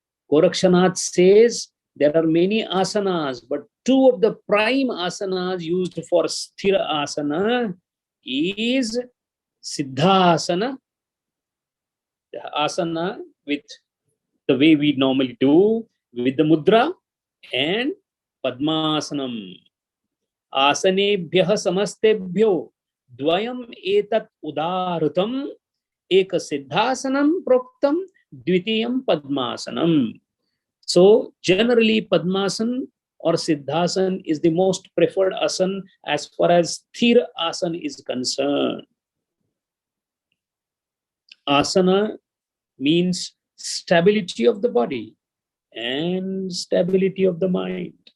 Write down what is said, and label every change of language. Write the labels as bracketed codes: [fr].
[en] Gorakshanath says there are many asanas, but two of the prime asanas used for sthira asana is siddhasana, the asana with the way we normally do, with the mudra, and padmasanam. [sa] आसनेभ्यः समस्तेभ्यो द्वयम् एतत् उदाहृतम् एक सिद्धासनं प्रोक्तम द्वितीयं पद्मासनम. [en] So generally Padmasan or Siddhasan is the most preferred asan as far as Sthira asan is concerned. Asana means stability of the body and stability of the mind.